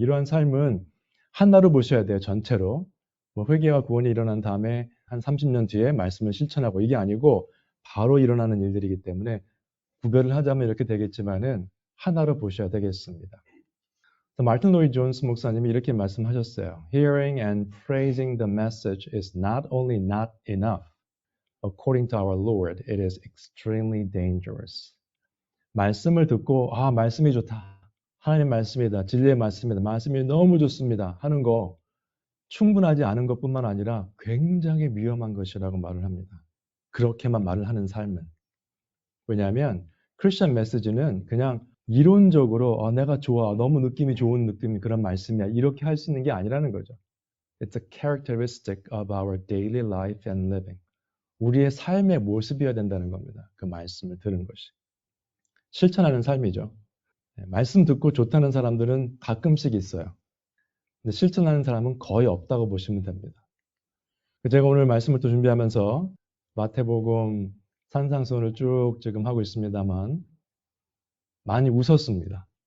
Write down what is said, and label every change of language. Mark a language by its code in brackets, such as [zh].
[ko] 이러한 삶은 하나로 보셔야 돼요. 전체로. 회개와 구원이 일어난 다음에 한 30년 뒤에 말씀을 실천하고 이게 아니고 바로 일어나는 일들이기 때문에 구별을 하자면 이렇게 되겠지만은 하나로 보셔야 되겠습니다. 마틴 로이드 존스 목사님이 이렇게 말씀하셨어요. [en] Hearing and praising the message is not only not enough. According to our Lord, it is extremely dangerous. [ko] 말씀을 듣고 말씀이 좋다. 하나님 말씀이다. 진리의 말씀이다. 말씀이 너무 좋습니다. 하는 거 충분하지 않은 것뿐만 아니라 굉장히 위험한 것이라고 말을 합니다. 그렇게만 말을 하는 삶은. 왜냐하면 크리스천 메시지는 그냥 이론적으로 내가 좋아, 너무 느낌이 좋은 느낌이 그런 말씀이야. 이렇게 할 수 있는 게 아니라는 거죠. [en] It's a characteristic of our daily life and living. [ko] 우리의 삶의 모습이어야 된다는 겁니다. 그 말씀을 들은 것이. 실천하는 삶이죠. 말씀 듣고 좋다는 사람들은 가끔씩 있어요. 근데 실천하는 사람은 거의 없다고 보시면 됩니다. 제가 오늘 말씀을 또 준비하면서 마태복음 산상수훈을 쭉 지금 하고 있습니다만 많이 웃었습니다.